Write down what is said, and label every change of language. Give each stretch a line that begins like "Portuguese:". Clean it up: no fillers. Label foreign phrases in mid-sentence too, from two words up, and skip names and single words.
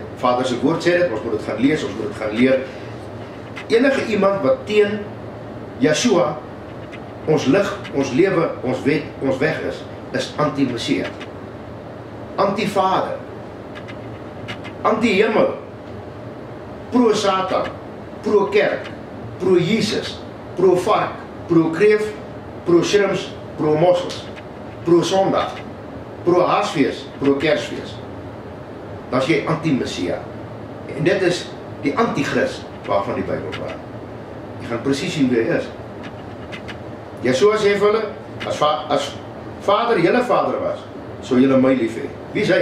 Afrikaans: Vader se woord sê dit, ons moet dit gaan lees, ons moet dit gaan leer. Enige iemand wat teen Yeshua, ons lig, ons lewe, ons wet, ons weg is anti-Messie, anti-Vader, anti-Hemel, pro-Satan, pro-kerk, pro-Jesus, pro-vark, pro-kreef, pro-shrimps, pro-mossels, pro-Sondag, pro-Haasfees, pro-Kersfees. Dan is jy anti-Messie. En dit is die anti-Christ waarvan die Bybel praat. Jy gaan presies sien wie hy is. Yeshua sê vir hulle, as Vader, julle Vader was, sou julle my lief hê. Wie is hy?